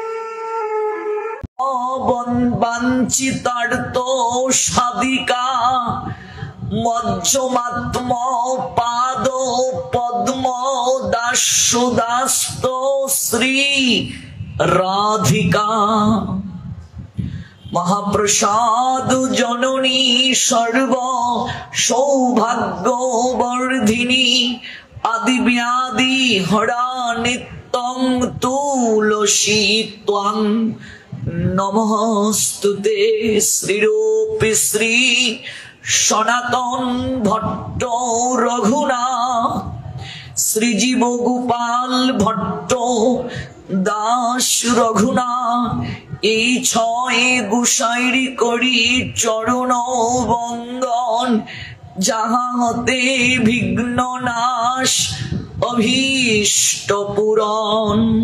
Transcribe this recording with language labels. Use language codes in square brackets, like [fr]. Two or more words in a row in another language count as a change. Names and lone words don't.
[bn] বাঞ্ছিতার্থ সাধিকা মজ্জমাত্ম পাদ পদ্ম দাসদাস্ত শ্রী রাধিকা [sa] महाप्रसाद जननी सर्व सौभाग्य वर्धिनी आदि व्याधि हरा नित्यं तुलसी त्वं [bn] नमस्तुते श्रीरूपी श्री सनातन भट्ट रघुनाथ श्रीजीव गोपाल भट्ट दास रघुनाथ এই ছয় গোসাইরি করি চরণ বন্দন যাহা হতে বিঘ্ন নাশ অভীষ্ট পূরণ।